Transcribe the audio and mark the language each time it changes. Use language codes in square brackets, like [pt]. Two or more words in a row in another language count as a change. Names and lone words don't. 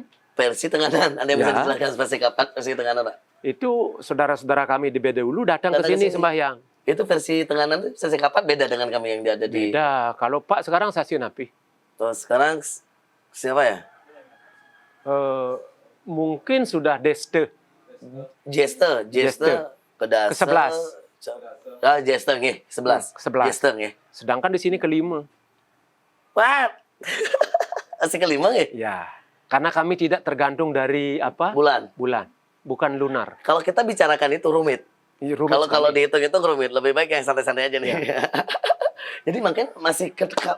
[id] Ada yang bisa dijelaskan Sasih Kapat versi Tenganan, Pak? Itu saudara-saudara kami di Bedulu datang ke sini sembahyang. Itu versi Tenganan, Sasih Kapat beda dengan kami yang ada di... Beda. Kalau Pak sekarang Sasih Napi. Sekarang siapa ya? Mungkin sudah Jester ke Dasa. Ke-11. Jester nggih, 11. Jester nggih. Sedangkan di sini ke-5. Wah. Masih ke-5 nggih? Ya. Karena kami tidak tergantung dari apa? Bulan. Bukan lunar. Kalau kita bicarakan itu rumit. Kalau dihitung-hitung rumit, lebih baik yang santai-santai aja nih. Ya. Jadi makanya masih ke-5.